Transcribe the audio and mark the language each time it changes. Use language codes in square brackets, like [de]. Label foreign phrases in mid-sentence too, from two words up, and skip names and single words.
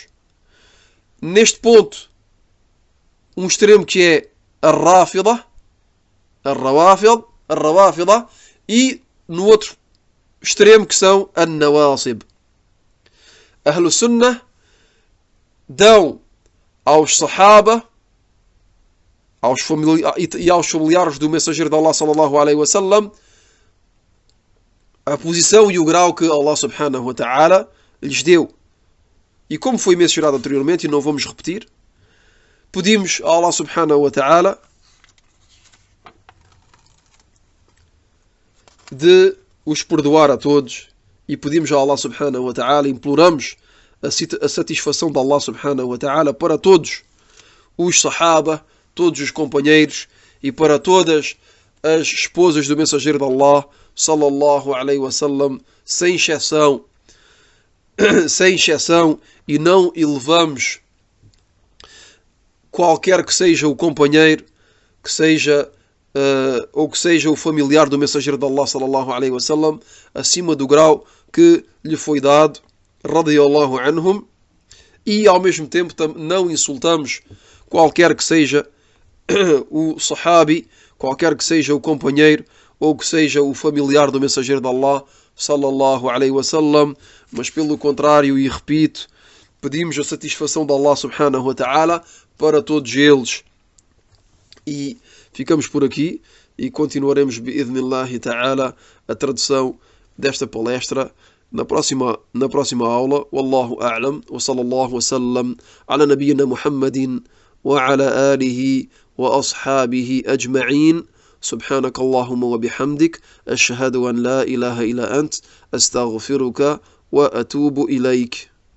[pt] Neste ponto, um extremo que é a Rafida, a Rawafida, e no outro extremo que são a Nawasib. Ahlus Sunnah dão aos Sahaba e aos familiares do mensageiro de Allah [ar] صلى الله عليه وسلم [pt] a posição e o grau que Allah [ar] سبحانه وتعالى [pt] lhes deu. E como foi mencionado anteriormente, e não vamos repetir, pedimos a Allah [ar] سبحانه وتعالى [pt] de os perdoar a todos, e pedimos a Allah [ar] سبحانه وتعالى, [pt] imploramos a satisfação de Allah [ar] سبحانه وتعالى [pt] para todos os Sahaba, todos os companheiros e para todas as esposas do mensageiro de Allah [ar] صلى الله عليه وسلم, [pt] sem exceção, e não elevamos qualquer que seja o companheiro, que seja ou que seja o familiar do mensageiro de [ar] الله صلى الله عليه وسلم, [pt] acima do grau que lhe foi dado, [ar] رضي الله عنهم, [pt] e ao mesmo tempo não insultamos qualquer que seja o sahabi, qualquer que seja o companheiro ou que seja o familiar do mensageiro de Allah [ar] صلى الله عليه وسلم, [pt] mas pelo contrário, e repito, pedimos a satisfação de Allah [ar] سبحانه وتعالى [pt] para todos eles. E ficamos por aqui e continuaremos [ar] بإذن الله تعالى [pt] a tradução desta palestra na próxima aula. [ar] والله أعلم وصلى الله وسلم على نبينا محمد وعلى آله وأصحابه أجمعين. سبحانك اللهم وبحمدك أشهد أن لا إله إلا أنت أستغفرك وأتوب إليك.